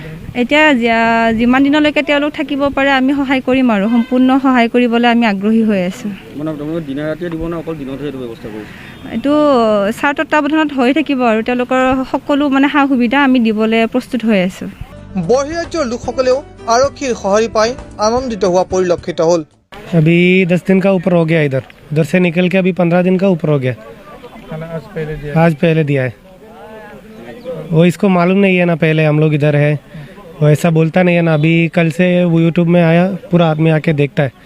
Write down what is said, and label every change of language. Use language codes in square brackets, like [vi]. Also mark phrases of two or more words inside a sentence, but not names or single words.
[as] এতিয়া যিমান দিনলৈকে তেওঁলোক থাকিব পাৰে আমি সহায় কৰিম আৰু সম্পূৰ্ণ সহায় কৰিবলৈ আমি আগ্ৰহী হৈ আছোঁ। এইটো ছাৰ তত্বাৱধানত হৈ থাকিব আৰু তেওঁলোকৰ সকলো সা সুবিধা আমি দিবলৈ প্ৰস্তুত হৈ আছোঁ। বহিৰাজ্যৰ লোকসকলেও আৰক্ষীৰ সঁহাৰি পাই আনন্দিত হোৱা পৰিলক্ষিত হ'ল। [hi] अभी 10 दिन का ऊपर हो गया। इधर से निकल के अभी 15 दिन का ऊपर हो गया। आज पहले दिया है। वो इसको मालूम नहीं है ना, पहले हम लोग इधर है, वो ऐसा बोलता नहीं है ना। अभी कल से वो यूट्यूब में आया, पूरा आदमी आके देखता है।